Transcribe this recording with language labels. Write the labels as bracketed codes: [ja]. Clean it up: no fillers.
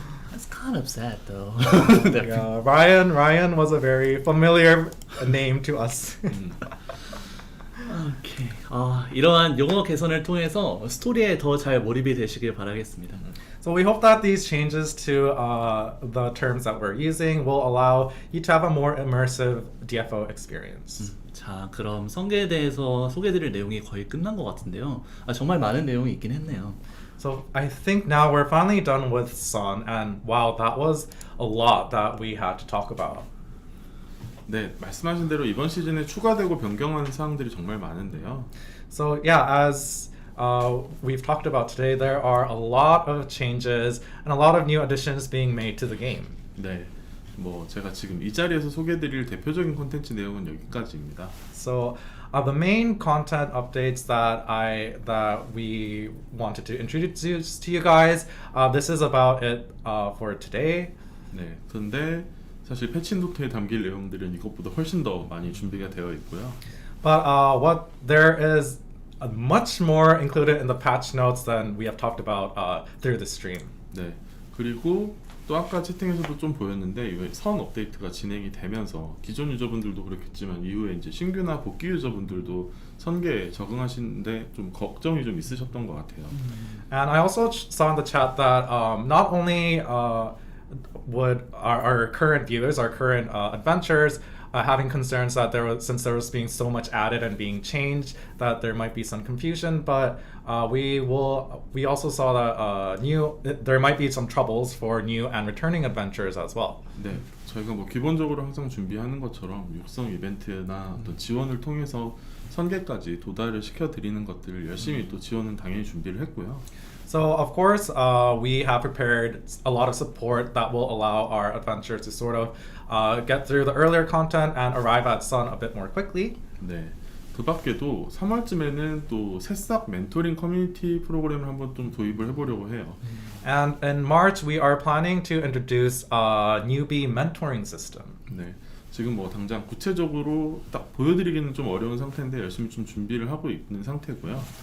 [en] That's kind of sad though. Yeah, Ryan was a very familiar name to us. [ko] 오케이. 이러한 용어 개선을 통해서 스토리에 더 잘 몰입이 되시길 바라겠습니다. [en] So we hope that these changes to the terms that we're using will allow you to have a more immersive DFO experience. [ko] 자, 그럼 성계에 대해서 소개드릴 내용이 거의 끝난 것 같은데요. 정말 많은 내용이 있긴 했네요. [en] So I think now we're finally done with Sun, and wow, that was a lot that we had to talk about. [ko] 네, 말씀하신 대로 이번 시즌에 추가되고 변경한 사항들이 정말 많은데요. [en] So yeah, as we've talked about today, there are a lot of changes and a lot of new additions being made to the game. [ko] 네, 뭐 제가 지금 이 자리에서 소개드릴 대표적인 콘텐츠 내용은 여기까지입니다. [en] So the main content updates that we wanted to introduce to you guys, this is about it for today. [ko] 네, 그런데 사실 패치 노트에 담길 내용들은 이것보다 훨씬 더 많이 준비가 되어 있고요. [en] But what there is much more included in the patch notes than we have talked about through the stream. [ko] 네, 그리고 또 아까 채팅에서도 좀 보였는데 이거 선 업데이트가 진행이 되면서 기존 유저분들도 그렇겠지만 이후에 이제 신규나 복귀 유저분들도 선계에 적응하시는데 좀 걱정이 좀 있으셨던 것 같아요. [en] And I also saw in the chat that not only would our current viewers, our current adventurers, having concerns that since there was being so much added and being changed, that there might be some confusion. But we also saw that there might be some troubles for new and returning adventurers as well. [ko] 네, 저희가 뭐 기본적으로 항상 준비하는 것처럼 육성 이벤트나 어떤 지원을 통해서 선계까지 도달을 시켜드리는 것들을 열심히 또 지원은 당연히 준비를 했고요. [en] So of course, we have prepared a lot of support that will allow our adventurers to sort of get through the earlier content and arrive at Sun a bit more quickly. [ko] 네, 그 밖에도 3월쯤에는 또 새싹 멘토링 커뮤니티 프로그램을 한번 좀 도입을 해보려고 해요. [en] And in March, we are planning to introduce a newbie mentoring system. [ko] 네, 지금 뭐 당장 구체적으로 딱 보여드리기는 좀 어려운 상태인데 열심히 좀 준비를 하고 있는 상태고요.